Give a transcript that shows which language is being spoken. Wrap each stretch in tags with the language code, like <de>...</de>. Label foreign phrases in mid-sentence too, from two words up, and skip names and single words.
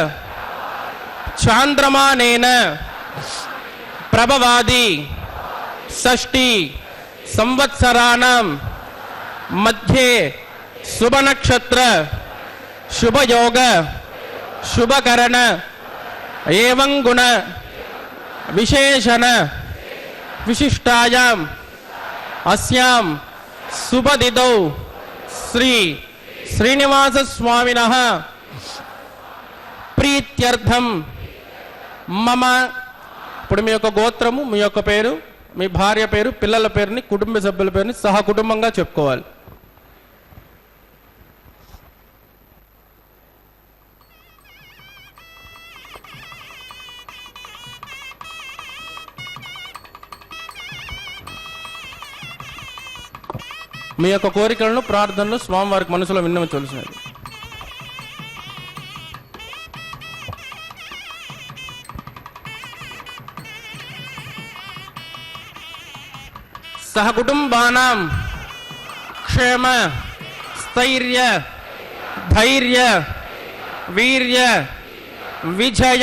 <sa>चांद्रमानेन प्रभवादि षष्ठी संवत्सराणां मध्ये शुभ नक्षत्र शुभ योग शुभ करण एवं गुण विशेषण विशिष्टायाम् अस्यां शुभदिदौ श्री श्रीनिवास स्वामिनः प्रीत्यर्थम मम</sa> <te>ఇప్పుడు మీ యొక్క గోత్రము మీ యొక్క పేరు మీ భార్య పేరు పిల్లల పేరుని కుటుంబ సభ్యుల పేరుని సహ కుటుంబంగా చెప్పుకోవాలి. మీ యొక్క కోరికలను ప్రార్థనలు స్వామివారికి మనసులో విన్నవించవలసినది.</te> <sa>सह कुटुंबानां क्षेम स्थैर्य धैर्य वीर्य विजय</sa>